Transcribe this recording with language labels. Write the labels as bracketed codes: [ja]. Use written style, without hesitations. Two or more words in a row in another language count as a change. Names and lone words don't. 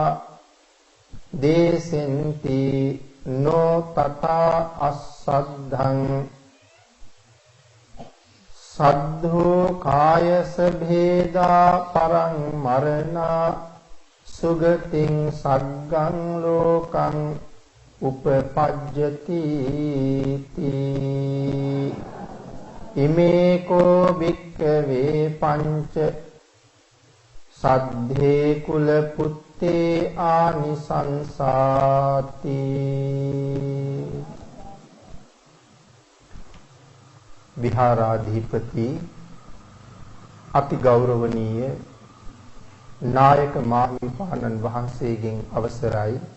[pi] देसिन्ति नो तथा असद्धं सद्धो कायस भेदा परं मरणा सुगतिं सग्गं लोकं उपपज्यति इमे को भिक्खवे पंच සද්ධේ කුල පුත්තේ ආනිසංසාති. [si] විහාරාධිපති අති ගෞරවනීය නායක මාහිමිපාණන් වහන්සේගෙන් අවසරයි.